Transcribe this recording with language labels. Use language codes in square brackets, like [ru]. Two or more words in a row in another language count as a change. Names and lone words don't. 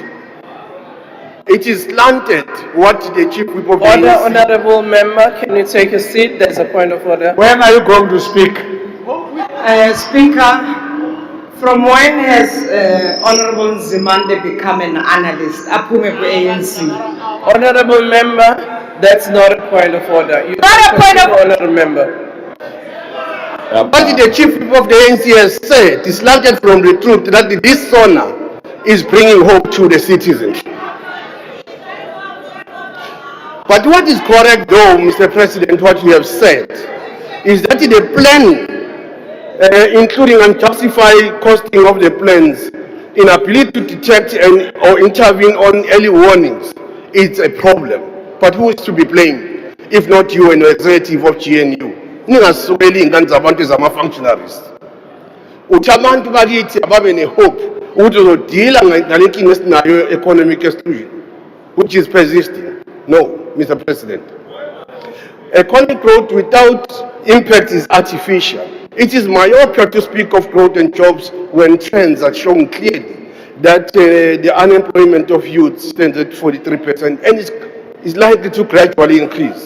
[en] It is slanted what the chief whip of the Order, ANC. honorable member, can you take a seat? There's a point of order. When are you going to speak? Speaker, from when has Honorable Zimande become an analyst? [zu] Aphume ku-ANC. [en] Honorable member, that's not a point of order. You Not a point of- Honorable member. What the chief whip of the ANC has said is slanted from the truth that this SONA is bringing hope to the citizens. But what is correct though, Mr. President, what you have said, is that the plan, including unjustified costing of the plans, inability to detect or intervene on early warnings, is a problem. But who is to be blamed, if not you and the executive of GNU? [zu] Ningasweli ingane zabantu zama-functionaries. Uthi abantu bakithi ababe ne-hope ukuthi uzodila ngale nkinga esinayo [en] economic exclusion, which is persisting. No, Mr. President. Economic growth without impact is artificial. It is myopia to speak of growth and jobs when trends are showing clearly that the unemployment of youth stands at 43% and is likely to gradually increase.